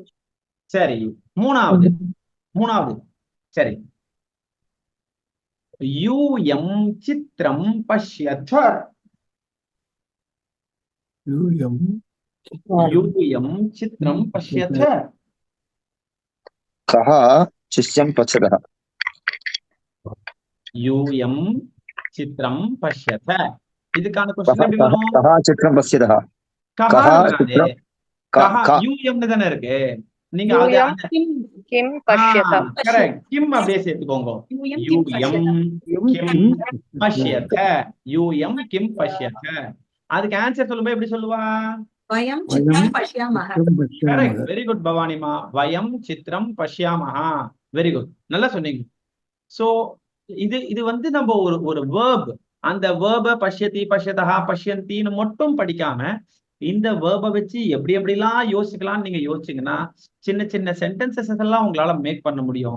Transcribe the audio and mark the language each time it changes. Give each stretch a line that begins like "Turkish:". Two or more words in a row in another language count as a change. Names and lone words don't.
Tamil: சரி, மூணாவது. சரி,
Sanskrit: यूयं चित्रं पश्यत. यूयं चित्रं पश्यत. कः शिष्यं पश्यतः यूयं चित्रं पश्यत. இதுக்கான கொஸ்டின் எப்படி வரும்? कः चित्रं पश्यतः கஹா கஹா
Tamil: வராது.
Sanskrit: சித்திரம் கஹா க-
Tamil: யூயம்னு தானே இருக்கு. நீங்க
Sanskrit: यूयं किं पश्यत.
Tamil: கரெக்ட். கிம் அப்படியே சேர்த்துக்கோங்க.
Sanskrit: यूयं किं யூயம் पश्यतः किं पश्यत. यूयं किं पश्यत.
Tamil: அதுக்கு ஆன்சர் சொல்லும்போது எப்படி சொல்லுவா?
Sanskrit: वयं चित्रं पश्यामः
English: correct. very good
Sanskrit: பவானிமா. वयं चित्रं पश्यामः.
English: very good,
Tamil: நல்லா சொன்னீங்க. சோ இது வந்து நம்ம ஒரு வேர்ப், அந்த வேர்ப
Sanskrit: पश्यति पश्यतः
Tamil: பஷ்யந்தின்னு மட்டும் படிக்காம இந்த வேர்பை வச்சு எப்படி எப்படிலாம் யோசிக்கலாம்னு நீங்க யோசிச்சீங்கன்னா சின்ன சின்ன சென்டென்சஸ் எல்லாம் உங்களால மேக் பண்ண முடியும்.